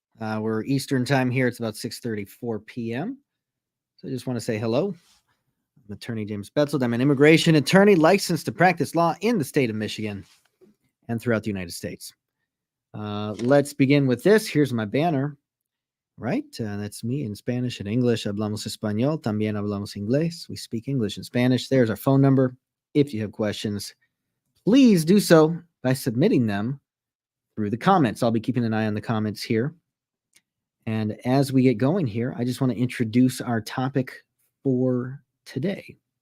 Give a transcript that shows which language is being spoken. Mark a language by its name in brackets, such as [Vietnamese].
[English] We're Eastern time here. It's about 6:34 p.m. So I just want to say hello. I'm attorney James Betzold. I'm an immigration attorney licensed to practice law in the state of Michigan and throughout the United States. Let's begin with this. Here's my banner. Right, that's me in Spanish and English. [Spanish] Hablamos Español, también hablamos inglés. [English] We speak English and Spanish. There's our phone number. If you have questions, please do so by submitting them through the comments. I'll be keeping an eye on the comments here. And as we get going here, I just want to introduce our topic for today.